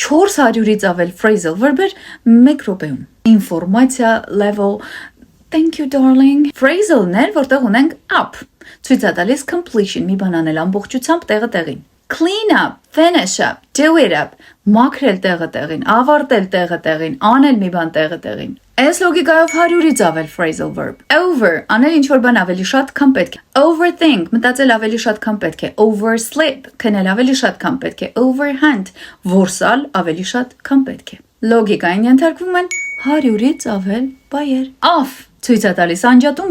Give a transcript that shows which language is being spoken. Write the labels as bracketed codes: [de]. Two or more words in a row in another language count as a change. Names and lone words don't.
[hy] 400-ից ավել [en] phrasal verb- [hy] եր 1 րոպեում։ Ինֆորմացիա level, [en] thank you darling։ [hy] Phrasal-ներ, որտեղ ունենք up, ցույց է տալիս completion, մի բան անել ամբողջությամբ տեղը տեղին։ [en] Clean up, finish up, do it up, [hy] մաքրել տեղը տեղին, ավարտել տեղը տեղին, անել մի բան տեղը տեղին։ Այս լոգիկայով 100-ից ավել [en] phrasal verb։ [hy] Over, անել ինչ-որ բան ավելի շատ, քան պետք է։ Overthink, մտածել ավելի շատ, քան պետք է։ Oversleep, քնել ավելի շատ, քան պետք է։ Overhand, որսալ ավելի շատ, քան պետք է։ Լոգիկային ենթարկվում են 100-ից ավել բայեր։ Off, ցույց է տալիս անջատում,